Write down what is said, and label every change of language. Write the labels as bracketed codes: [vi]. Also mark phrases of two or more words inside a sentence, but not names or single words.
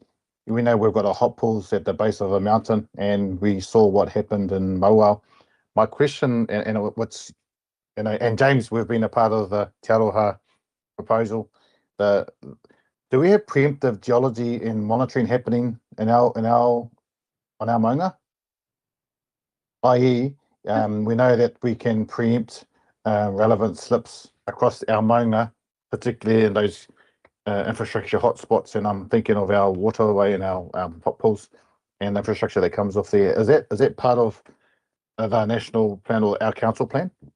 [en] We know we've got a hot pools at the base of a mountain, and we saw what happened in Mauao. My question, and what's, you know, and James, we've been a part of the Te Aroha proposal. Do we have preemptive geology and monitoring happening on our maunga? I.e., we know that we can preempt relevant slips across our maunga, particularly in those infrastructure hotspots, and I'm thinking of our waterway and our hot pools and the infrastructure that comes off there. Is that part of the national plan or our council plan?